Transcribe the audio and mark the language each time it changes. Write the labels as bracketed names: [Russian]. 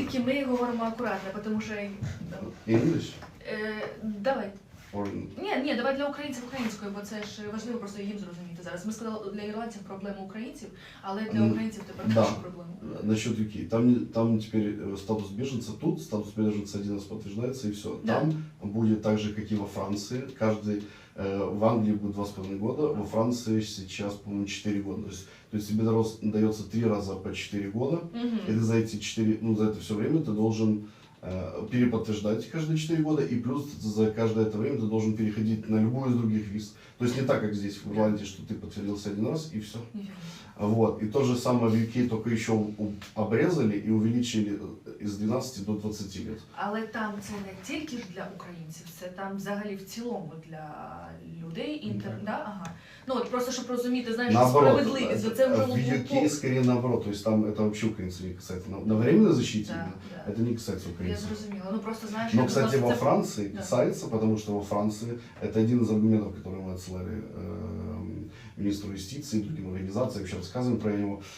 [Ukrainian] Тільки ми говоримо акуратно, тому що... [English] English? [Ukrainian] Давай. [English] Or... [Ukrainian] Ні, давай для українців українською, бо це ж важливо просто їм зрозуміти зараз. Ми сказали для ірландців проблему українців, але для українців тепер інша проблема. [Russian] Насчет UK. Там теперь статус беженца тут, статус беженца один раз подтверждается и все. Да. Там будет так же, как и во Франции. В Англии будет 2,5 года, во Франции сейчас, по-моему, 4 года. То есть тебе дается 3 раза по 4 года, и ты за это все время ты должен переподтверждать каждые 4 года, и плюс за каждое это время ты должен переходить на любую из других виз. То есть не так, как здесь в Ирландии, что ты подтвердился 1 раз и все. Вот. И то же самое в UK, только еще обрезали и увеличили из 12 до 20 лет. [Ukrainian] Але там це не тільки ж для українців, це там взагалі в цілому для людей, Ну от просто, щоб розуміти, знаєш, справедливість, це вже [Russian] в UK скорее наоборот, то есть там это вообще украинцев не касается. На временной защите это не касается украинцев. принципе. [Ukrainian] зрозуміла. [Russian] Ну просто знаешь... Но, кстати, во Франции касается, потому что во Франции это один из аргументов, который мы отсылали министру юстиции и другим организациям, вообще рассказываем про него.